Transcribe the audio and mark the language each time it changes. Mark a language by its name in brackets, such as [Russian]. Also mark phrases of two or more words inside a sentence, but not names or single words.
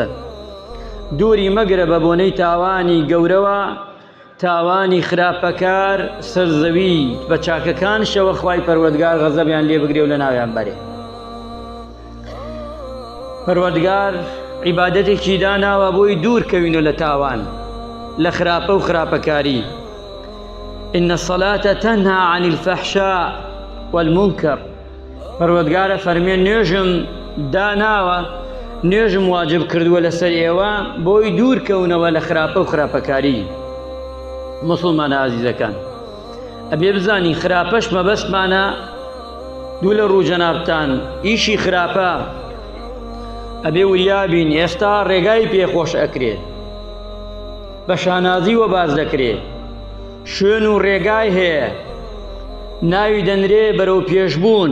[Central Kurdish] دووری مەگرە بە بۆنەی تاوانی گەورەوە، تاوانی خراپەکار سەرزەوی بە چاکەکانشەوە خوای پەروەردگار غەزەبیان لێ بگرێ و لە ناویان بەرێ. پەروەردگار عیبادەتێکی داناوە بۆی دوور کەوینە لە تاوان، لە خراپە و خراپەکاری. [Arabic] إن الصلاة تنهى عن الفحشاء والمنكر. [Central Kurdish] پەروەردگارە فەرمێ نوێژم داناوە، نوێژم واجب کردووە لەسەر ئێوە بۆی دوور کەونەوە لە خراپە و خراپەکاری. مسلمانە عەزیزەکان، ئەبێ بزانی خراپەش مەبەستمانە دوو لە ڕوو جەنابتان ئیشی خراپە ئەبێ وریابین ئێستا ڕێگای پێخۆش ئەکرێ، بە شانازی وە باز دەکرێ، شوێن و ڕێگای هەیە، ناوی دەنرێ بەرەو پێشبوون.